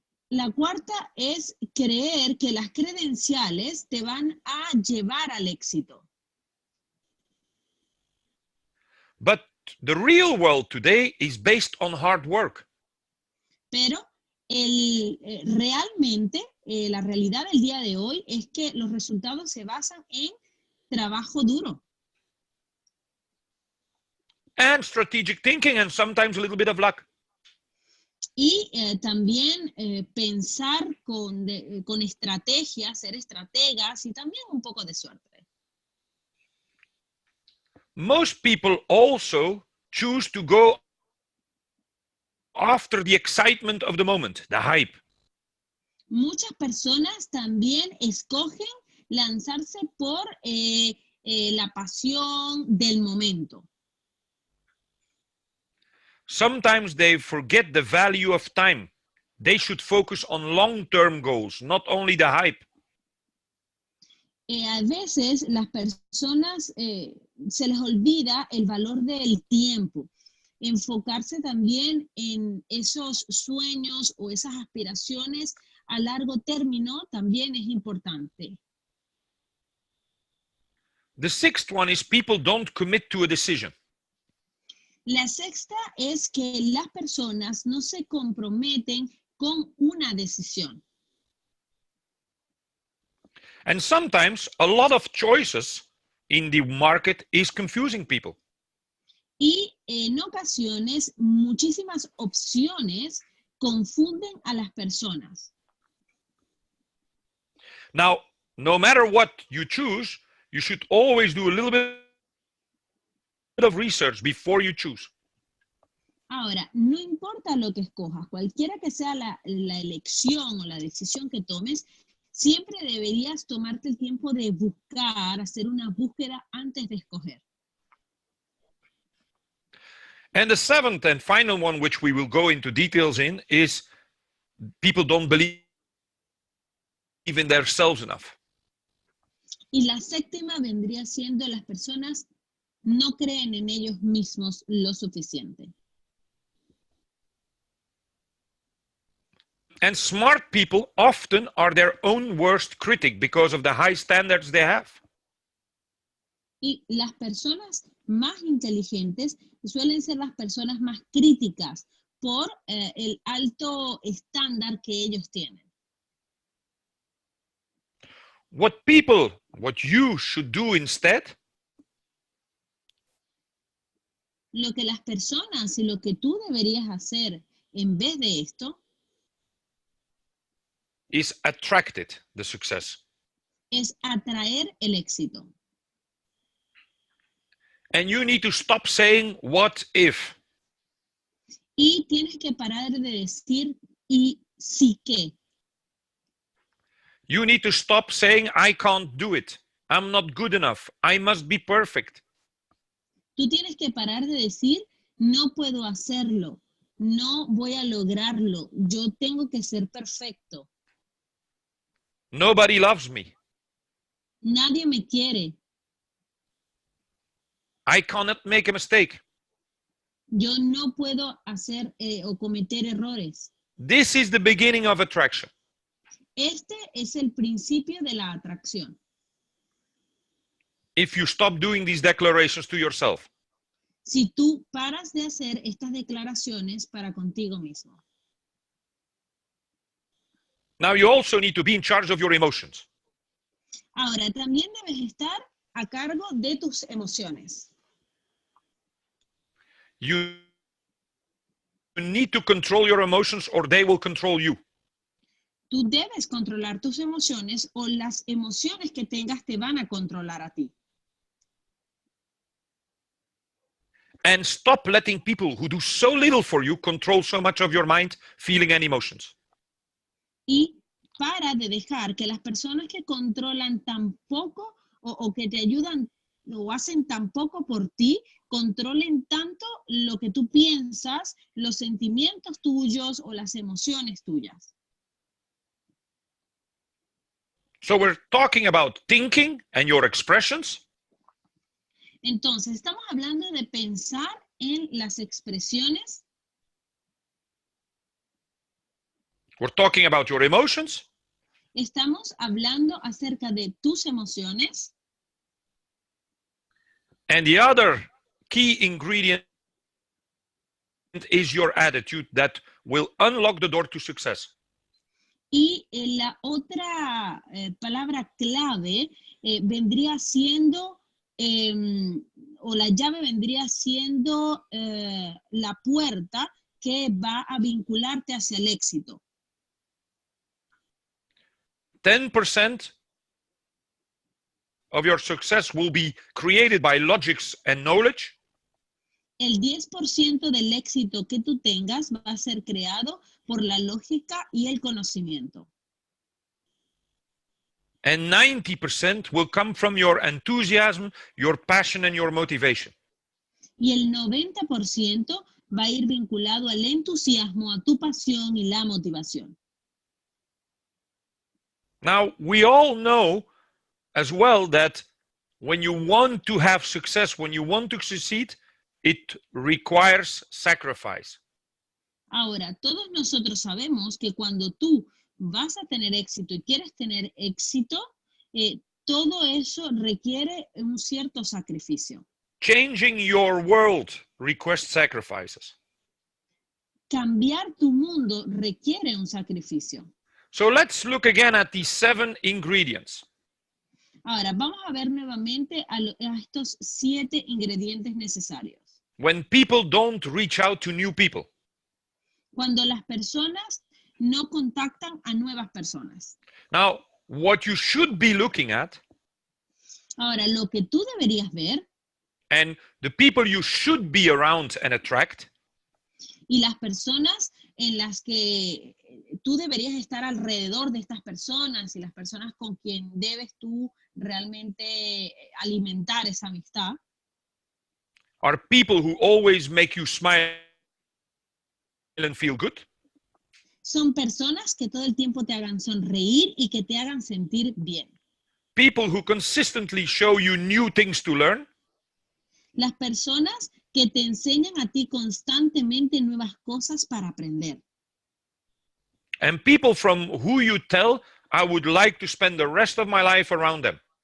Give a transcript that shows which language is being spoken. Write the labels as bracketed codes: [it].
[es] La cuarta es creer que las credenciales te van a llevar al éxito. [en] But the real world today is based on hard work. [es] Pero realmente la realidad del día de hoy es que los resultados se basan en trabajo duro. [en] And strategic thinking and sometimes a little bit of luck. [es] Y también pensar con estrategias, ser estrategas y también un poco de suerte. [en] Most people also choose to go after the excitement of the moment, the hype. [es] Muchas personas también escogen lanzarse por la pasión del momento. [en] Sometimes they forget the value of time. They should focus on long-term goals, not only the hype. [es] A veces las personas se les olvida el valor del tiempo. Enfocarse también en esos sueños o esas aspiraciones a largo término también es importante. [en] The sixth one is people don't commit to a decision. [es] La sexta es que las personas no se comprometen con una decisión. [en] And sometimes a lot of choices in the market is confusing people. [es] Y en ocasiones muchísimas opciones confunden a las personas. [en] Now, no matter what you choose, you should always do a little bit of research before you choose. [es] Ahora, no importa lo que escojas, cualquiera que sea la elección o la decisión que tomes, siempre deberías tomarte el tiempo de buscar, hacer una búsqueda antes de escoger. [en] And the seventh and final one, which we will go into details in, is people don't believe in themselves enough. [es] Y la séptima vendría siendo las personas no creen en ellos mismos lo suficiente. [en] And smart people often are their own worst critic because of the high standards they have. [es] Y las personas más inteligentes suelen ser las personas más críticas por el alto estándar que ellos tienen. [en] What you should do instead [es] Lo que las personas y lo que tú deberías hacer en vez de esto [en] is attracted the success. [es] es atraer el éxito. [en] And you need to stop saying what if. [es] Y tienes que parar de decir y sí que. [en] You need to stop saying I can't do it. I'm not good enough. I must be perfect. [es] Tú tienes que parar de decir no puedo hacerlo, no voy a lograrlo, yo tengo que ser perfecto. [en] Nobody loves me. [es] Nadie me quiere. [en] I cannot make a mistake. [es] Yo no puedo hacer o cometer errores. [en] This is the beginning of attraction. [es] Este es el principio de la atracción. [en] If you stop doing these declarations to yourself. [es] Si tú paras de hacer estas declaraciones para contigo mismo. [en] Now you also need to be in charge of your emotions. [es] Ahora, también debes estar a cargo de tus emociones. [en] You need to control your emotions or they will control you. [es] Tú debes controlar tus emociones o las emociones que tengas te van a controlar a ti. [en] And stop letting people who do so little for you control so much of your mind, feeling and emotions. [es] Y para de dejar que las personas que controlan tan poco o que te ayudan o hacen tan poco por ti, controlen tanto lo que tú piensas, los sentimientos tuyos o las emociones tuyas. [en] So we're talking about thinking and your expressions. [es] Entonces, estamos hablando de pensar en las expresiones. [en] We're talking about your emotions. [es] Estamos hablando acerca de tus emociones. [en] And the other key ingredient is your attitude that will unlock the door to success. [es] Y la otra palabra clave vendría siendo, o la llave vendría siendo la puerta que va a vincularte hacia el éxito. [en] 10% of your success will be created by logics and knowledge. [es] El 10% del éxito que tú tengas va a ser creado por la lógica y el conocimiento. [en] And 90% will come from your enthusiasm, your passion, and your motivation. [es] Y el 90% va a ir vinculado al entusiasmo, a tu pasión y la motivación. [en] Now, we all know as well that when you want to have success, when you want to succeed, it requires sacrifice. [es] Ahora, todos nosotros sabemos que cuando tú vas a tener éxito y quieres tener éxito, todo eso requiere un cierto sacrificio. [en] Changing your world requires sacrifices. [es] Cambiar tu mundo requiere un sacrificio. [en] So let's look again at these 7 ingredients. [es] Ahora, vamos a ver nuevamente a estos 7 ingredientes necesarios. [en] When people don't reach out to new people. [es] Cuando las personas no contactan a nuevas personas. [en] Now, what you should be looking at, [es] ahora, lo que tú deberías ver, [en] and the people you should be around and attract, [es] y las personas en las que tú deberías estar alrededor de estas personas y las personas con quien debes tú realmente alimentar esa amistad, [en] are people who always make you smile and feel good. [es] Son personas que todo el tiempo te hagan sonreír y que te hagan sentir bien. [en] People who consistently show you new things to learn. [es] Las personas que te enseñan a ti constantemente nuevas cosas para aprender. [en] And people from who you tell, I would like to spend the rest of my life around them.